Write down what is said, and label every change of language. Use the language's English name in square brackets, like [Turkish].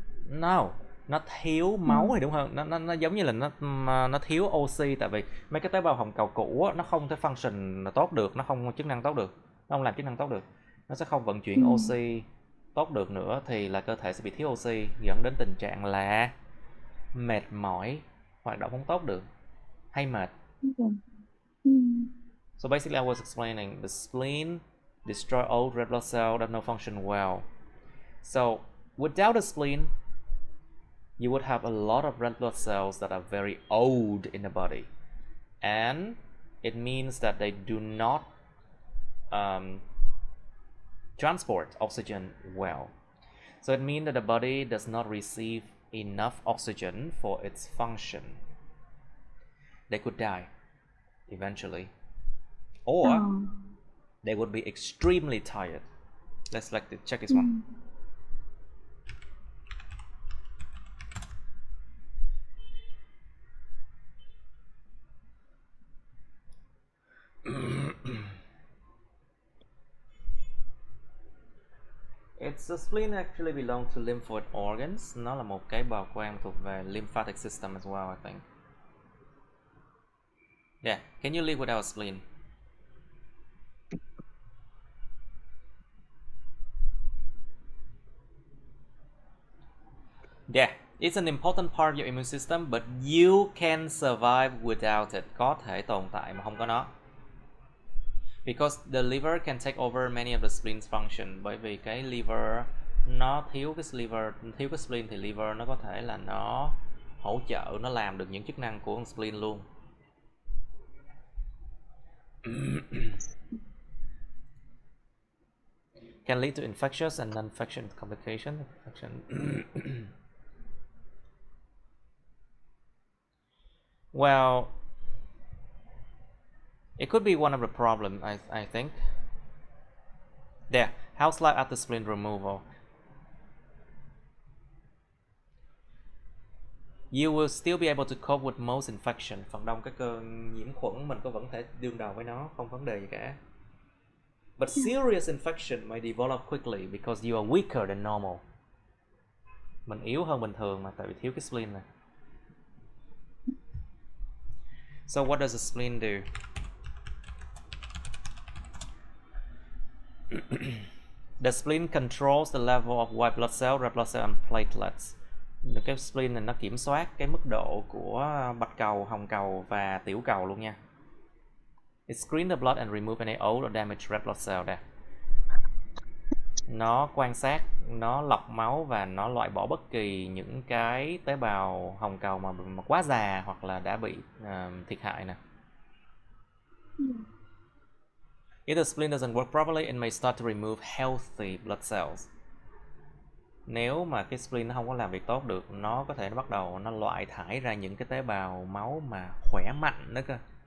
[Vietnamese] No, nó thiếu máu thì đúng hơn. Nó giống như là nó thiếu oxy, tại vì mấy cái tế bào hồng cầu cũ nó không thể function tốt được, nó không chức năng tốt được, nó không làm chức năng tốt được, nó sẽ không vận chuyển oxy tốt được nữa, thì là cơ thể sẽ bị thiếu oxy, dẫn đến tình trạng là mệt mỏi, hoạt động không tốt được, hay mệt. [English] So basically I was explaining the spleen destroy old red blood cells that no function well. So without the spleen, you would have a lot of red blood cells that are very old in the body, and it means that they do not transport oxygen well. So it means that the body does not receive enough oxygen for its function. They could die eventually, or they would be extremely tired. Let's check this one. It's the spleen actually belongs to lymphoid organs. [Vietnamese] Nó là một cái bào quang thuộc về [English] lymphatic system as well, I think. Yeah, can you live without a spleen? Yeah, it's an important part of your immune system, but you can survive without it. [Vietnamese] Có thể tồn tại mà không có nó. [English] Because the liver can take over many of the spleens function. [Vietnamese] Bởi vì cái liver nó thiếu cái spleen thì liver nó có thể là nó hỗ trợ, nó làm được những chức năng của con spleen luôn. [English] Can lead to infectious and non-infectious complications. Well, it could be one of the problems, I think. There, how's life after spleen removal? You will still be able to cope with most infection. [Vietnamese] Phần đông các cơn nhiễm khuẩn mình có vẫn thể đương đầu với nó, không vấn đề gì cả. [English] But serious infection may develop quickly because you are weaker than normal. [Vietnamese] Mình yếu hơn bình thường mà, tại vì thiếu cái spleen này. [English] So what does the spleen do? The spleen controls the level of white blood cell, red blood cell and platelets. [Vietnamese] Cái spleen này nó kiểm soát cái mức độ của bạch cầu, hồng cầu và tiểu cầu luôn nha. [English] It screens the blood and remove any old or damaged red blood cell [Vietnamese] đây. Nó quan sát, nó lọc máu và nó loại bỏ bất kỳ những cái tế bào hồng cầu mà quá già hoặc là đã bị thiệt hại nè. [English] If the spleen doesn't work properly, it may start to remove healthy blood cells. [Vietnamese] Nếu mà cái spleen nó không có làm việc tốt được, nó có thể nó bắt đầu nó loại thải ra những cái tế bào máu mà khỏe mạnh nữa cơ.